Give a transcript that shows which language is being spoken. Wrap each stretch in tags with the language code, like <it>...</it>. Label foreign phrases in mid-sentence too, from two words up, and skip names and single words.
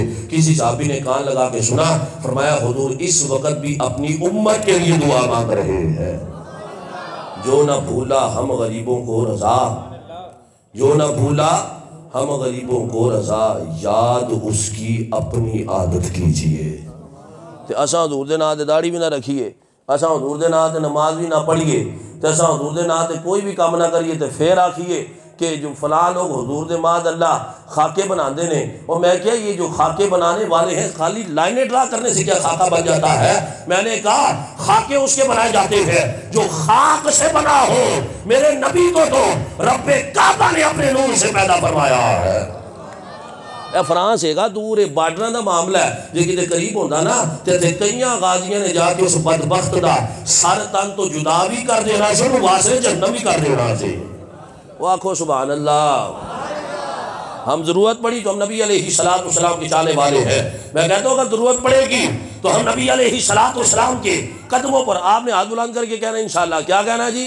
<ur>کسی صحابی نے کان لگا کے سنا، فرمایا حضور اس وقت بھی اپنی امت کے لیے دعا مانگ رہے ہیں۔ جو نہ بھولا ہم غریبوں کو رضا، جو نہ بھولا ہم غریبوں کو رضا، یاد اس کی اپنی عادت کیجئے۔</ur> <pa>تے اساں حضور دے نام تے داڑھی بھی نہ رکھیے، اساں حضور دے نام تے نماز بھی نہ پڑھیے، تے اساں حضور دے نام تے کوئی بھی کام نہ کریے، تے پھر آکھیے کہ جو فلاں لوگ حضور دے ماد اللہ خاکے بناندے نے۔</pa> <ur>اور میں کیا یہ جو خاکے بنانے والے ہیں خالی لائنیں ڈرا کرنے سے کیا خاکہ بن جاتا ہے؟ میں نے کہا خاکے اس کے بنائے جاتے ہیں جو خاک سے بنا ہو۔ میرے نبی کو تو رب کعبہ نے اپنے نور سے پیدا فرمایا ہے۔</ur> <pa>اے فرانس ہے گا دور بارڈراں دا معاملہ ہے، جے کدے قریب ہوندا نا تے کئیاں غازیاں نے جا کے اس بدبخت دا سر تن تو جدا بھی کر دینا سی، انہوں واسطے جہنم بھی کر دینا سی۔ وہ آکھو سبحان اللہ۔</pa> <ur>ہم ضرورت پڑی تو ہم نبی علیہ السلام کے چاہنے والے ہیں۔ میں کہتا ہوں اگر ضرورت پڑے گی تو ہم نبی علیہ السلام کے قدموں پر، آپ نے ہاتھ بلند کر کے کہنا انشاءاللہ، کیا کہنا جی؟</ur>